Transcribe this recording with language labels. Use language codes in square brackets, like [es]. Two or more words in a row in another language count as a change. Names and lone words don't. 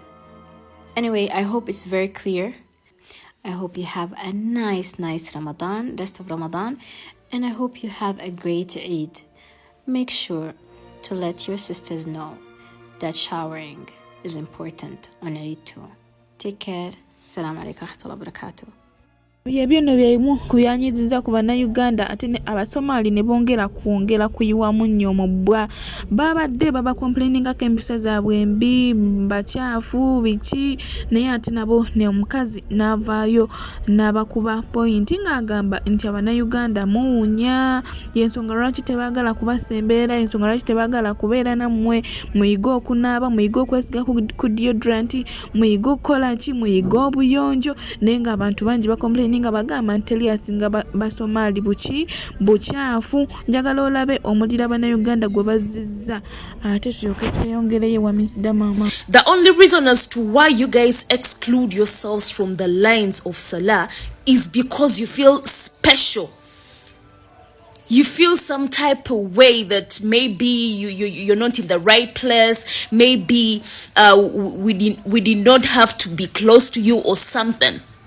[en] Anyway, I hope it's very clear. I hope you have a nice Ramadan, rest of Ramadan, and I hope you have a great Eid. Make sure to let your sisters know that showering is important on Eid too. Take care. [ar] السلام عليكم ورحمة الله وبركاته. [lg] Byebyono byemu kuyanyiziza ku bannayuganda ate ne abasomali ne bongera kuyiwamu nnyo mu bbwa. Babadde baba complaininga empisa zaabwe mbi, bacaafu biki, naye ate nabo ne omukazi n'avaayo n'abakuba point ng'agamba nti abannayuganda muwunya, y'ensonga lwaki tebaagala kubasembeera, ensonga lwaki tebaagala kubeera nammwe, muyiga okunaaba, muyiga okwesiga ku deodorant, muyiga okukola ki, muyiga obuyonjo, naye ng'abantu bangi bakomplaininga nga bagamba nti asinga basomali bucaafu. Njagala olabe omulira bannayuganda gwe bazizza ate tulyoke tweyongereyo wa Miss Dammam. [en] The only reason as to why you guys exclude yourselves from the lines of Salah is because you feel special. You feel some type of way that maybe you're not in the right place. Maybe we did not have to be close to you or something.